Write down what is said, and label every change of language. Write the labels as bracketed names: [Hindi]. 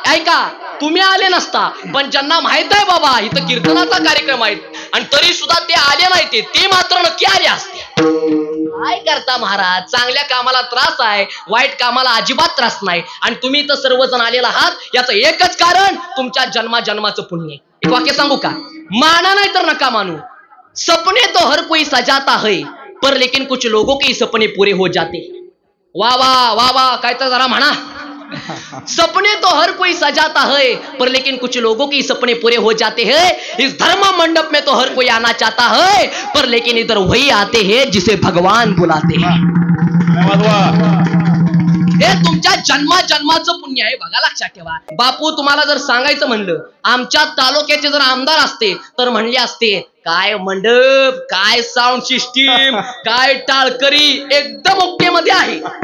[Marathi] ऐका, तुम्ही आले नसता. पण ज्यांना माहित आहे बाबा इथं कीर्तनाचा कार्यक्रम आहे आणि तरी सुद्धा ते आले नाही, ते मात्र नक्की आले असते. काय करता महाराज? चांगल्या कामाला त्रास आहे, वाईट कामाला अजिबात त्रास नाही. आणि तुम्ही तर सर्वजण आलेला आहात याचं एकच कारण तुमच्या जन्माचं पुण्य. एक वाक्य सांगू का? माना नाही तर नका मानू. [Hindi] सपने तो हर कोई सजाता है पर लेकिन कुछ लोगों के सपने पूरे हो जाते. [Marathi] वा वा वा वा, काय तर जरा म्हणा. [Hindi] सपने तो हर कोई सजाता है पर लेकिन कुछ लोगों के सपने पूरे हो जाते हैं. इस धर्म मंडप में तो हर कोई आना चाहता है पर लेकिन इधर वही आते हैं जिसे भगवान बुलाते हैं. [Marathi] हे तुमच्या जन्माचं पुण्य आहे बघा, लक्षात ठेवा. बापू तुम्हाला जर सांगायचं म्हणलं आमच्या तालुक्याचे जर आमदार असते तर म्हणले असते काय मंडप, काय साऊंड सिस्टीम, काय टाळकरी, एकदम ओके मध्ये आहे.